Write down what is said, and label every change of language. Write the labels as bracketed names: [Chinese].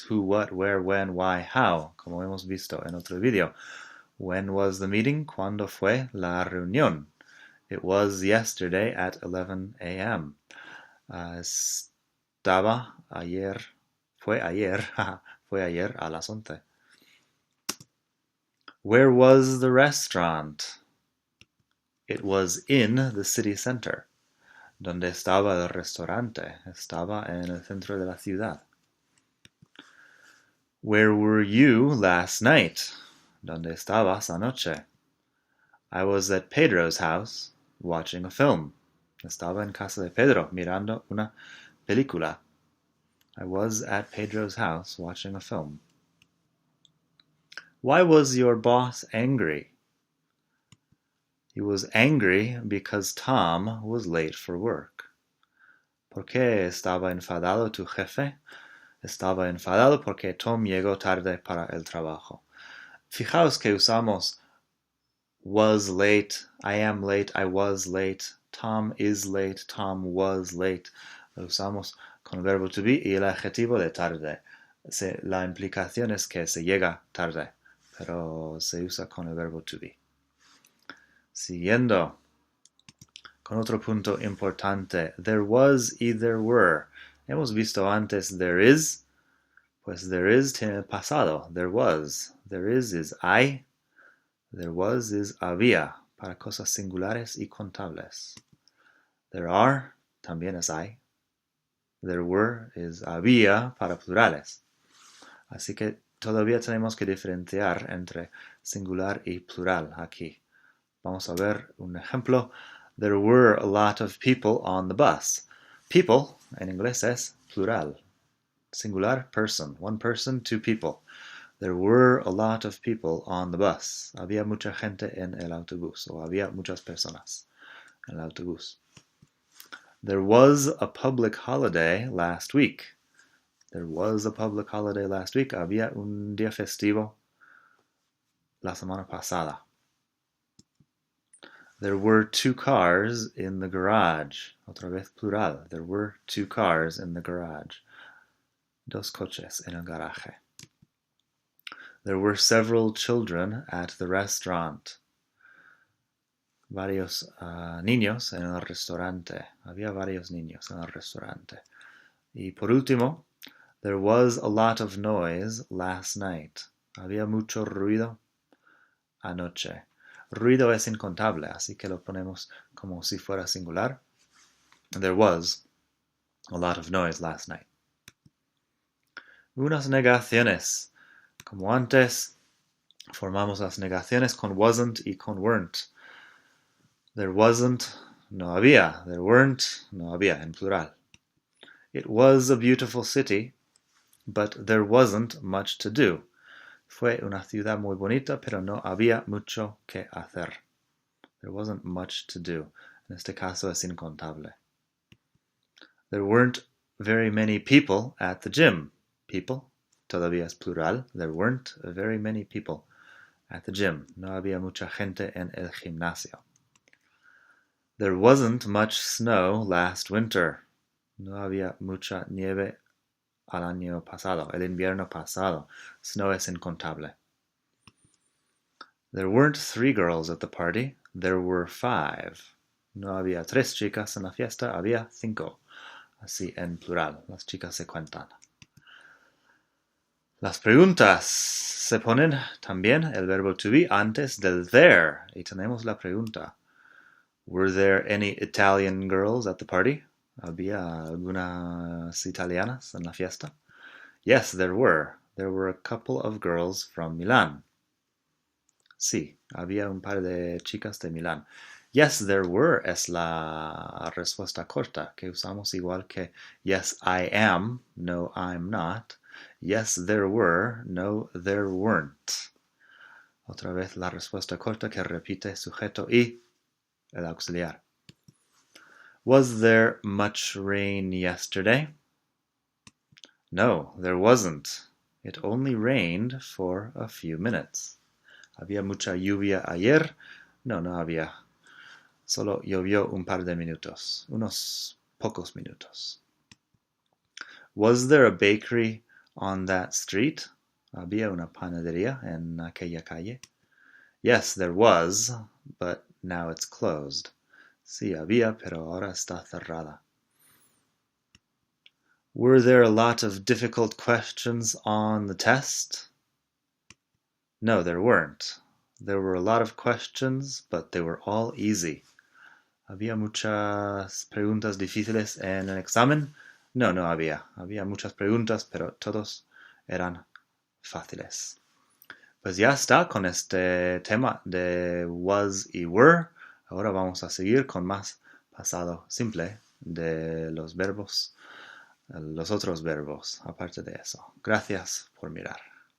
[English] Who, what, where, when, why, how, [Spanish] como hemos visto en otro video. [English] When was the meeting? [Spanish] ¿Cuándo fue la reunión? [English] It was yesterday at 11 a.m. [Spanish] Estaba ayer, fue ayer a las 11. [English] Where was the restaurant? It was in the city center. [Spanish] ¿Dónde estaba el restaurante? Estaba en el centro de la ciudad. [English] Where were you last night? [Spanish] ¿Dónde estabas anoche? [English] I was at Pedro's house watching a film. [Spanish] Estaba en casa de Pedro mirando una película. [English] I was at Pedro's house watching a film. Why was your boss angry? He was angry because Tom was late for work. [Spanish] ¿Por qué estaba enfadado tu jefe? Estaba enfadado porque Tom llegó tarde para el trabajo. Fijaos que usamos [English] was late, I am late, I was late, Tom is late, Tom was late. [Spanish] Lo usamos con el verbo to be y el adjetivo de tarde. La implicación es que se llega tarde, pero se usa con el verbo to be. Siguiendo con otro punto importante. [English] There was y there were. [Spanish] Hemos visto antes there is. Pues there is tiene el pasado. [English] There was. There is hay. There was is había. [Spanish] Para cosas singulares y contables. [English] There are [Spanish] también es hay. [English] There were is [Spanish] había para plurales. Así que todavía tenemos que diferenciar entre singular y plural aquí. Vamos a ver un ejemplo. [English] There were a lot of people on the bus. [Spanish] People, en inglés es plural. [English] Singular, person. One person, two people. There were a lot of people on the bus. [Spanish] Había mucha gente en el autobús. O había muchas personas en el autobús. [English] There was a public holiday last week. There was a public holiday last week. [Spanish] Había un día festivo la semana pasada. [English] There were 2 cars in the garage. [Spanish] Otra vez plural. [English] There were 2 cars in the garage. [Spanish] Dos coches en el garaje. [English] There were several children at the restaurant. [Spanish] Varios niños en el restaurante. Había varios niños en el restaurante. Y por último, [English] there was a lot of noise last night. [Spanish] Había mucho ruido anoche. Ruido es incontable, así que lo ponemos como si fuera singular. [English] There was a lot of noise last night. [Spanish] Unas negaciones. Como antes, formamos las negaciones con wasn't y con weren't. [English] There wasn't, [Spanish] no había. [English] There weren't, [Spanish] no había, en plural. [English] It was a beautiful city, but there wasn't much to do. [Spanish] Fue una ciudad muy bonita, pero no había mucho que hacer. [English] There wasn't much to do. [Spanish] En este caso es incontable. [English] There weren't very many people at the gym. [Spanish] People, todavía es plural. [English] There weren't very many people at the gym. [Spanish] No había mucha gente en el gimnasio. [English] There wasn't much snow last winter. [Spanish] No había mucha nieve al año pasado, el invierno pasado. Snow es incontable. [English] There weren't 3 girls at the party. There were 5. [Spanish] No había 3 chicas en la fiesta, había 5. Así en plural, las chicas se cuentan. Las preguntas. Se ponen también el verbo to be antes del there. Y tenemos la pregunta. [English] Were there any Italian girls at the party? [Spanish] ¿Había algunas italianas en la fiesta? [English] Yes, there were. There were a couple of girls from Milan. [Spanish] Sí, había un par de chicas de Milán. [English] Yes, there were [Spanish] es la respuesta corta, que usamos igual que [English] yes, I am, no, I'm not. Yes, there were, no, there weren't. [Spanish] Otra vez la respuesta corta que repite sujeto y el auxiliar. [English] Was there much rain yesterday? No, there wasn't. It only rained for a few minutes. [Spanish] ¿Había mucha lluvia ayer? No, no había. Solo llovió un par de minutos, unos pocos minutos. [English] Was there a bakery on that street? [Spanish] ¿Había una panadería en aquella calle? [English] Yes, there was, but now it's closed. [Spanish] Sí, había, pero ahora está cerrada. [English] Were there a lot of difficult questions on the test? No, there weren't. There were a lot of questions, but they were all easy. [Spanish] ¿Había muchas preguntas difíciles en el examen? No, no había. Había muchas preguntas, pero todos eran fáciles. Pues ya está con este tema de was y were. Ahora vamos a seguir con más pasado simple de los verbos, los otros verbos, aparte de eso. Gracias por mirar.